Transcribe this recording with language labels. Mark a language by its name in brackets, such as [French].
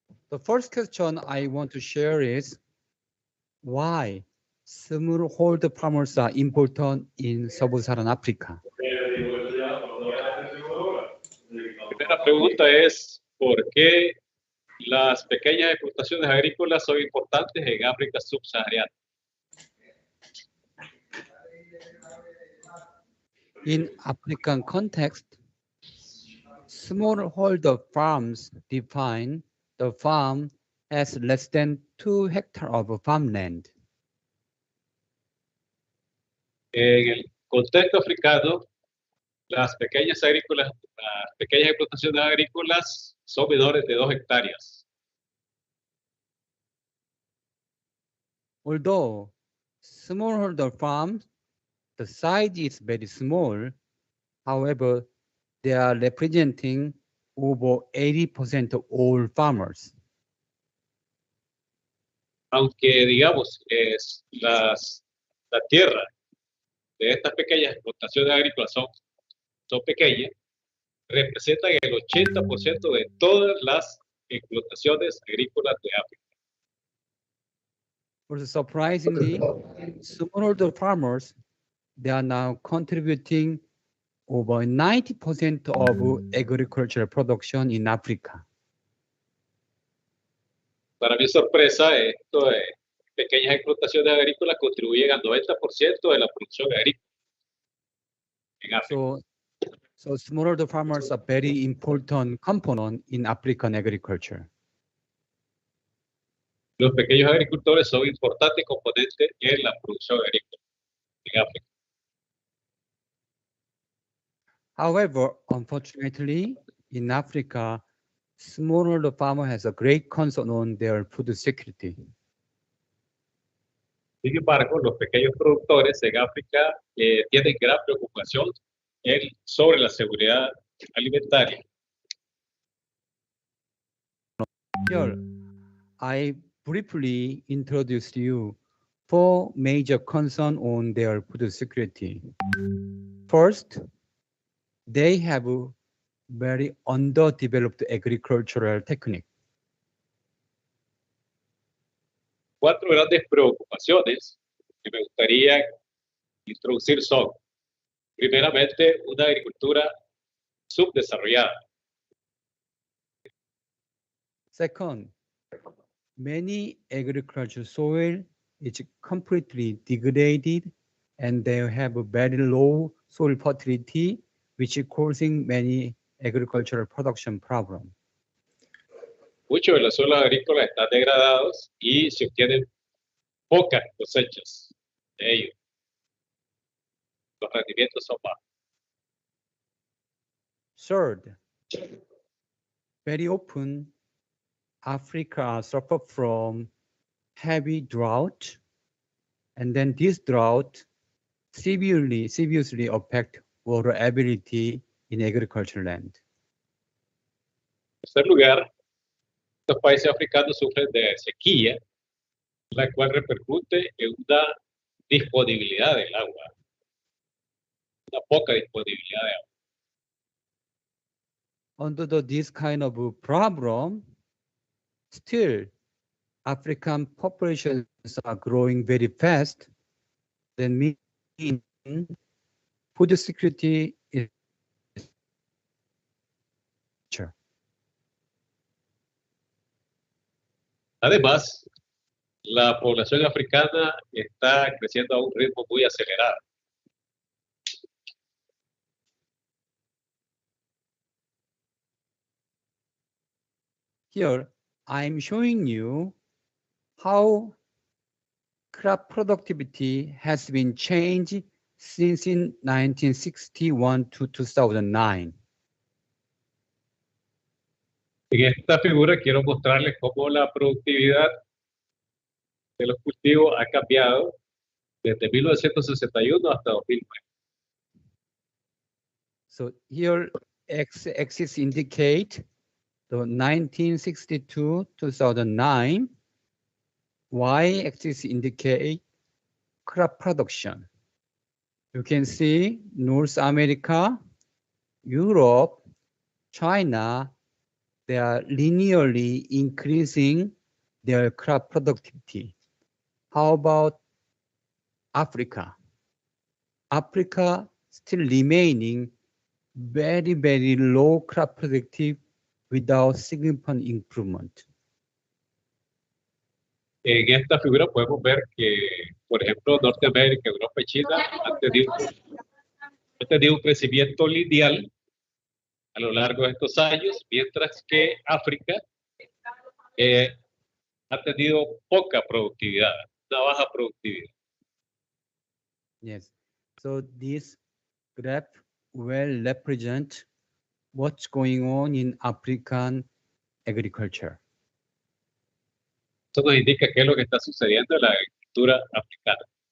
[English] The first question I want to share is why smallholder farmers are important in Sub-Saharan Africa. [Spanish] La primera pregunta es ¿por qué las pequeñas explotaciones agrícolas son importantes en África subsahariana? [English] In African context, smallholder farms define the farm as less than 2 hectares of farmland. [Spanish] En el contexto africano, las pequeñas explotaciones agrícolas son menores de 2 hectáreas. [English] Although smallholder farms, the size is very small, however, they are representing over 80% of all farmers. [Spanish] Aunque, digamos, la tierra de estas pequeñas explotaciones agrícolas son pequeñas, representan el 80% de todas las explotaciones agrícolas de África. [English] Also, surprisingly, smallholder farmers, they are now contributing over 90% of agricultural production in Africa. [Spanish] Para mi sorpresa, esto de pequeñas explotaciones agrícolas contribuyen al 90% de la producción agrícola en África. [English] So smallholder farmers are very important component in African agriculture. [Spanish] Los pequeños agricultores son importantes componentes en la producción agrícola en África. [English] However, unfortunately, in Africa, smallholder farmer has a great concern on their food security. [Spanish] Sin embargo, los pequeños productores en África tienen gran preocupación sobre la seguridad alimentaria. [English] Here, I briefly introduced you 4 major concerns on their food security. First, they have a very underdeveloped agricultural technique. [Spanish] 4 grandes preocupaciones que me gustaría introducir son, primeramente, una agricultura subdesarrollada. [English] Second, many agricultural soil is completely degraded and they have a very low soil fertility, which is causing many agricultural production problems. [Spanish] Muchos de los suelos agrícolas están degradados y se obtienen pocas cosechas de ellos. Los rendimientos son bajos. [English] Third, very often Africa suffers from heavy drought, and then this drought seriously affect water ability in agricultural land. [Spanish] En tercer lugar, estos países africanos sufren de sequía, la cual repercute en una disponibilidad del agua, una poca disponibilidad de agua. [English] Under this kind of problem, still African populations are growing very fast. That means food security is sure. [Spanish] Además, la población africana está creciendo a un ritmo muy acelerado. [English] Here, I'm showing you how crop productivity has been changed since in 1961 to 2009. [Spanish] En esta figura quiero mostrarles cómo la productividad de los cultivos ha cambiado desde 1961 hasta 2009. [English] So here, x-axis indicate the 1962 2009. Y-axis indicate crop production. You can see North America, Europe, China, they are linearly increasing their crop productivity. How about Africa? Africa still remaining very, very low crop productivity without significant improvement. [Spanish] En esta figura podemos ver que, por ejemplo, Norteamérica, Europa y China han tenido un crecimiento lineal a lo largo de estos años, mientras que África ha tenido poca productividad, una baja productividad. [English] Yes, so this graph will represent what's going on in African agriculture. [Spanish] Esto nos indica qué es lo que está sucediendo en la agricultura africana.